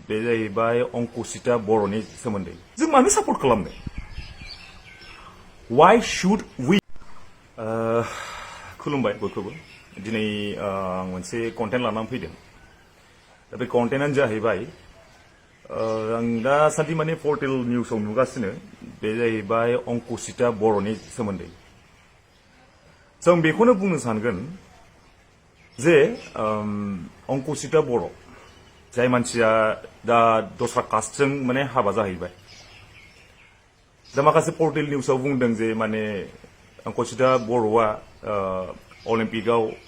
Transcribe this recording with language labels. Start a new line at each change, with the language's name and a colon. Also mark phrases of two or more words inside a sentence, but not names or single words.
Bodo: बे जाहैबाय अंकुसिता बर'नि सोमोन्दै जों मानो सापर्ट खालामनो
English: why should we
Bodo: खुलुमबाय बयखौबो दिनै आं मोनसे कन्टेन्ट लानानै फैदों दा बे कन्टेन्टआनो जाहैबाय आं दा सानदि माने पर्टेल निउसाव नुगासिनो बे जाहैबाय अंकुसिता बर'नि सोमोन्दै जों बेखौनो बुंनो सानगोन जे अंकुसिता बर' जाय मानसिया दा दस्रा कास्टजों माने हाबा जाहैबाय दा माखासे पर्टेल निउसाव बुंदों जे माने अंकुसिता बर'आ अलिम्पिकआव